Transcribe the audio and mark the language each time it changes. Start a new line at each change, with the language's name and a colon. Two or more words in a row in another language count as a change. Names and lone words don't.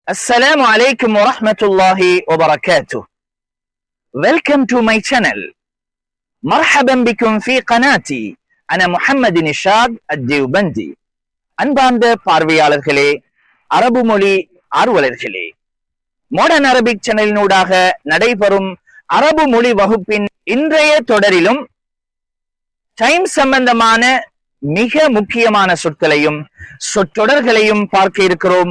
Arabic: السلام عليكم ورحمة الله وبركاته.
English: Welcome to my channel.
Arabic: مرحبا بكم في قناتي. أنا محمد نشاد الديوبندي.
Tamil: அன்பார்ந்த பார்வையாளர்களே, அரபு மொழி ஆர்வலர்களே, மாடர்ன் அரபிக் சேனலினூடாக நடைபெறும் அரபு மொழி வகுப்பின் இன்றைய தொடரிலும் டைம் சம்பந்தமான மிக முக்கியமான சொற்களையும் சொற்றொடர்களையும் பார்க்க இருக்கிறோம்.